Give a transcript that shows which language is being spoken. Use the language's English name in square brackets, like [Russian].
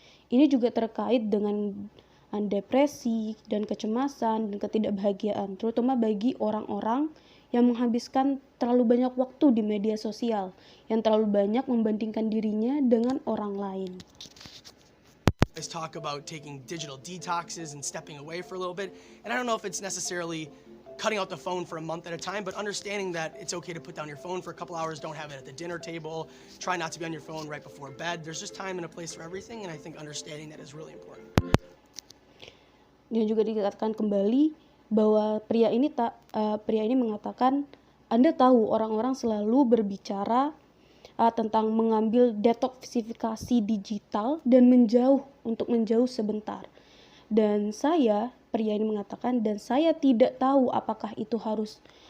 [Indonesian] Ini juga terkait dengan depresi dan kecemasan dan ketidakbahagiaan, terutama bagi orang-orang yang menghabiskan terlalu banyak waktu di media sosial, yang terlalu banyak membandingkan dirinya dengan orang lain. [English] guys talk about taking digital detoxes and stepping away for a little bit. And I don't know if it's necessarily cutting out the phone for a month at a time, but understanding that it's okay to put down your phone for a couple hours, don't have it at the dinner table, try not to be on your phone right before bed. There's just time and a place for everything, and I think understanding that is really important. [Indonesian] Dan juga dikatakan kembali bahwa pria ini mengatakan, Anda tahu orang-orang selalu berbicara tentang mengambil detoksifikasi digital dan menjauh sebentar. Dan pria ini mengatakan, dan saya tidak tahu apakah itu harus